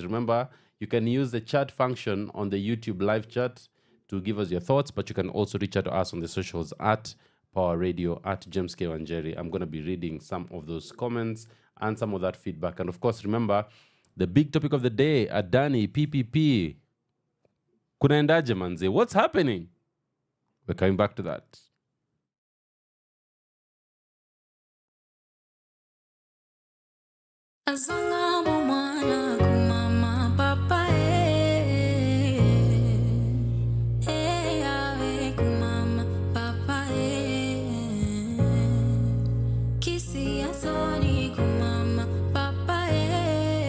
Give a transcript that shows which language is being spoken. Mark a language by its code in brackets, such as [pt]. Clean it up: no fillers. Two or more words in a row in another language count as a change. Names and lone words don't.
[en] Remember, you can use the chat function on the YouTube live chat to give us your thoughts, but you can also reach out to us on the socials at Power Radio, at James K. WaNjeri. I'm going to be reading some of those comments and some of that feedback. And of course, remember, the big topic of the day, Adani, PPP. [sw] Kunaendaje manze? [en] What's happening? We're coming back to that. [ln] Azanga mwana kumama papa awe kumama papa kisi asoni kumama papa